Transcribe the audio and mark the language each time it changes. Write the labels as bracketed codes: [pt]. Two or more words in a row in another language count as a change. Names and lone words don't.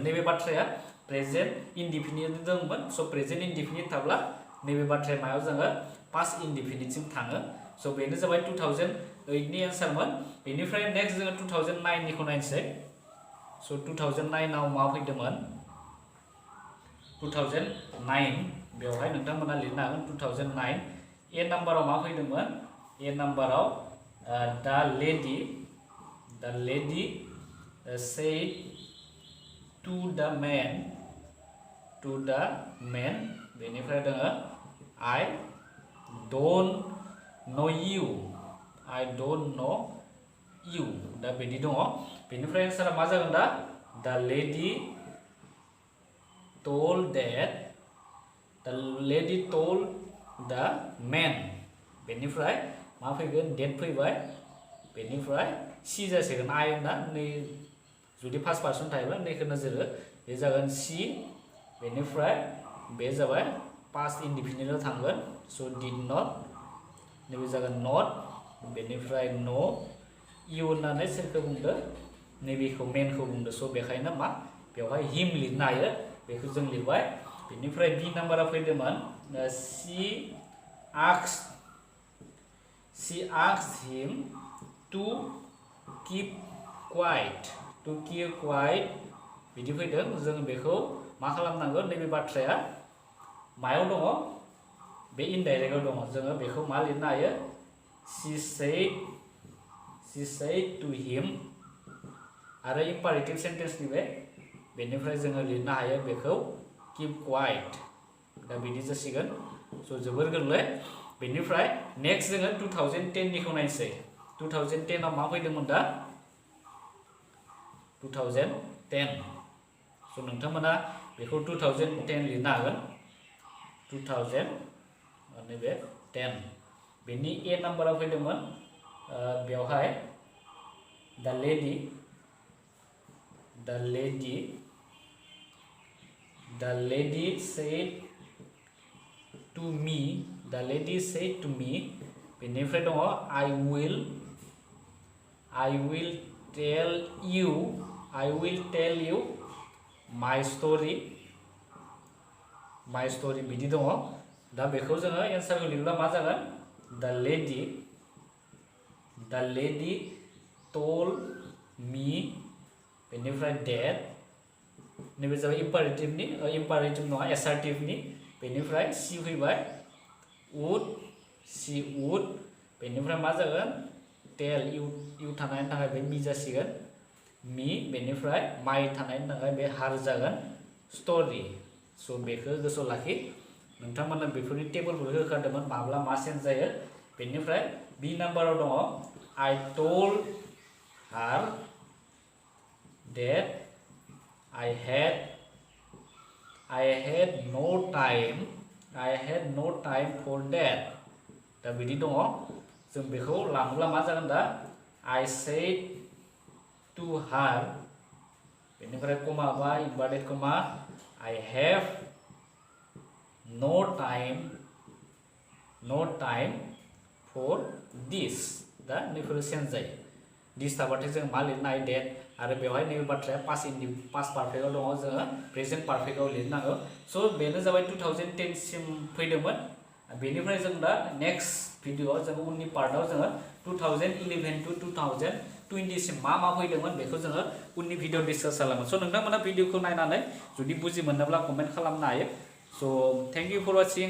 [brx] नैबे बाथ्राया [en] present indefinite [brx] दंमोन. स' [en] present indefinite [brx] थाब्ला नैबे बाथ्राया मायाव जागोन? [en] past indefinite-sim [brx] थाङो. स' बेनो जाबाय 2008 नि एन्सारमोन. बेनिफ्राय नेक्स्ट जोङो 2009 निखौ नायनोसै. स' 2009 आव मा फैदोंमोन? 2009 बेवहाय नोंथांमोना लिरनो हागोन 2009. ए नाम्बाराव मा फैदोंमोन? ए नाम्बाराव [en] the lady said to the man [brx] बेनिफ्राय दङ [en] I don't know you. [brx] दा बिदि दङ. बेनिफ्राय एन्सारा मा जागोन दा? [en] the lady told the man. [brx] बेनिफ्राय मा फैगोन? डेट फैबाय. बेनिफ्राय सी जासिगोन. आइ होनना नै जुदि [en] first person [brx] थायोब्ला नैखौ नोजोर हो. बे जागोन सी. बेनिफ्राय बे जाबाय [en] past indefinite-ao [brx] थांगोन. स' [en] did not [brx] नैबे जागोन नट. बेनिफ्राय नो इउ होननानै सोरखौ बुंदो? नैबेखौ मेनखौ बुंदो. स' बेखायनो मा बेवहाय हिम लिरनो हायो. बेखौ जों लिरबाय. बेनिफ्राय बी नाम्बारा फैदोंमोन [en] she asked him to keep quiet. [brx] बिदि फैदों. जों बेखौ मा खालामनांगौ? नैबे बाथ्राया मायाव दङ? बे इनडाइरेक्टआव दङ. जोङो बेखौ मा लिरनो हायो? [en] she said to him [brx] आरो [en] imperative sentence-ni [brx] बेनिफ्राय जोङो लिरनो हायो बेखौ [en] keep quiet. [brx] दा बिदि जासिगोन. स' जोबोर गोरलै. बेनिफ्राय नेक्स्ट जोङो 2010 निखौ नायनोसै. 2010 आव मा फैदोंमोन दा? 2010. स' नोंथांमोना बेखौ 2010 लिरनो हागोन. 2000 नैबे 10. बेनि ए नाम्बारा फैदोंमोन बेवहाय [en] the lady said to me. [brx] बेनिफ्राय दङ [en] I will tell you my story. [brx] बिदि दङ. दा बेखौ जोङो एन्सारखौ लिरोब्ला मा जागोन? [en] the lady told me. [brx] बेनिफ्राय that नैबे जाबाय इम्पारेटिभ नङा एसार्टिभनि. बेनिफ्राय सी फैबाय. [en] she would. [brx] बेनिफ्राय मा जागोन? [en] tell you [brx] थानायनि थाखाय बे मी जासिगोन. मी. बेनिफ्राय माइ थानायनि थाखाय बे हार जागोन. स्ट'रि. स' बेखौ गोसोआव लाखि. नोंथांमोना बेफोरनि टेबोलफोरखौ होखादोंमोन माब्ला मा सेन्स जायो. बेनिफ्राय बी नाम्बाराव दङ [en] I told her that I had no time for that. [brx] दा बिदि दङ. जों बेखौ लाङोब्ला मा जागोन दा? [en] I said to her. [brx] बेनिफ्राय कमा बा इनभार्टेड कमा [en] I have no time for this. [brx] दा नैफोरो चेन्ज जायो दिस थाबाथाय जों मा लिरनो हायो डेट आरो बेवहाय नैबे बाथ्राया [en] past perfect-ao [brx] दङ जोङो [en] present perfect-ao [brx] लिरनांगौ स' बेनो जाबाय 2010 सिम फैदोंमोन बेनिफ्राय जों दा [en] next video-ao [brx] जों उननि पार्टआव जोङो 2011 to 2020 सिम मा फैदोंमोन बेखौ जोङो उननि भिडिअ डिसकास खालामो स' नोंथांमोना भिडिअखौ नायनानै जुदि बुजि मोनोब्ला कमेन्ट खालामनो हायो स' [en] thank you for watching